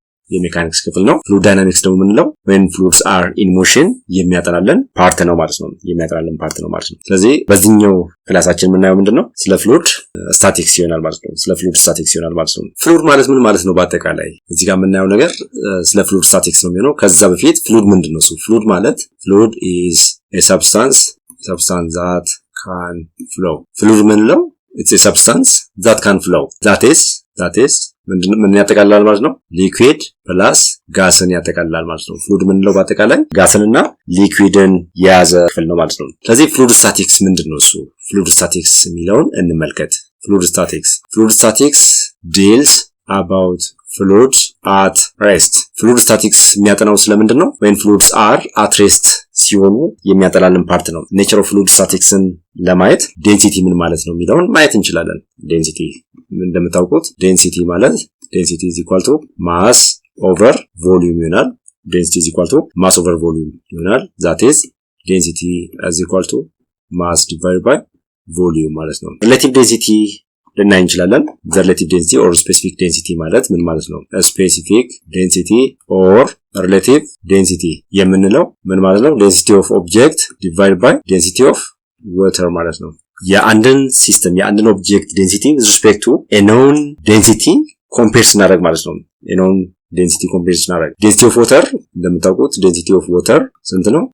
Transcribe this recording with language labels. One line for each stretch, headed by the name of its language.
Amharic: የሜካኒክስ ክፍል ነው። ፍሉድ ዳይናሚክስ ደግሞ ምንለው
English: when fluids are in motion
Amharic: የሚያጠናልን ፓርት ነው ማለት ነው። የሚያጠናልን ፓርት ነው ማለት ነው። ስለዚህ በዚህኛው ክላሳችን የምናየው ምንድነው ስለ ፍሉድ ስታቲክስ ይሆናል ማለት ነው። ስለ ፍሉድ ስታቲክስ ይሆናል ማለት ነው። ፍሉድ ማለት ምን ማለት ነው? በአጠቃላይ እዚህ ጋር የምናየው ነገር ስለ ፍሉድ ስታቲክስ ነው የሚሆነው። ከዛ በፊት ፍሉድ ምንድነው? ፍሉድ ማለት ፍሉድ
English: is a substance that can flow።
Amharic: ፍሉድ ምንለው it's a substance that can flow that is ምን ያጠቃልላል ማለት ነው? ሊኩዊድ ፕላስ ጋስን ያጠቃልላል ማለት ነው። ፍሉድ ምንለው በአጠቃላይ ጋስንና ሊኩዊድን የያዘ ክፍል ነው ማለት ነው። ስለዚህ ፍሉድ ስታቲክስ ምንድነው? እሱ ፍሉድ ስታቲክስ የሚለውን እንመልከት። ፍሉድ ስታቲክስ
English: deals about fluids at rest።
Amharic: ፍሉድ ስታቲክስ የሚያጠናው ስለምንድን ነው? when fluids are at rest ሲሆኑ የሚያጠላልን ፓርት ነው። ኔቸር ኦፍ ፍሉድ ስታቲክስን ለማየት ዴንሲቲ ምን ማለት ነው የሚለውን ማየት እንችላለን። ዴንሲቲ እንደምታውቁት ዴንሲቲ ማለት ዴንሲቲ is equal to mass over volume ይሆናል። ዴንሲቲ is equal to mass over volume ይሆናል።
English: that is density is equal to mass divided by volume
Amharic: ማለት ነው። ሪሌቲቭ ዴንሲቲ ልናይ እንችላለን። the relative density or specific density ማለት ምን ማለት ነው? specific density or relative density የምንለው ምን ማለት ነው?
English: density of object divided by density of water
Amharic: ማለት ነው። የአንድን ሲስተም የአንድን ኦብጀክት ዴንሲቲ with respect to a known density compare ስናደርግ ማለት ነው። a known density compare ስናደርግ density of water እንደምታውቁት density of water ስንት ነው?